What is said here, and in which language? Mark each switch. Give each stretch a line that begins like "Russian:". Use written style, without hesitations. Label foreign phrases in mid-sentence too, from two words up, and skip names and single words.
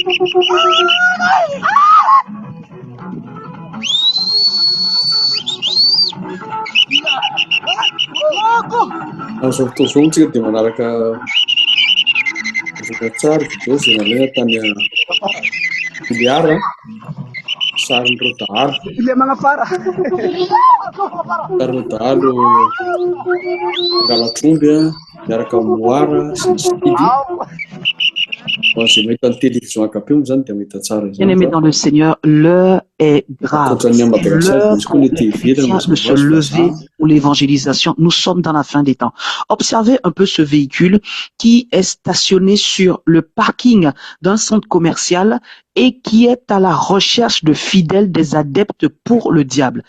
Malagasy: Azo fotoana tsika dia manaraka vokatsary video izay nalaina tany Filiara sarin'ireo dahalo. Ile magnafara. Sarin'ireo dahalo angalatr'omby miaraka amin'ny moara sy ny sidy. Izay mahita ny télévision ankapimo zany dia mahita tsara izany.
French: Bien-aimés dans le Seigneur, l'heure est grave. L'heure de se lever pour l'évangélisation. Nous sommes dans la fin des temps. Observez un peu ce véhicule qui est stationné sur le parking d'un centre commercial et qui est à la recherche de fidèles, des adeptes pour le diable.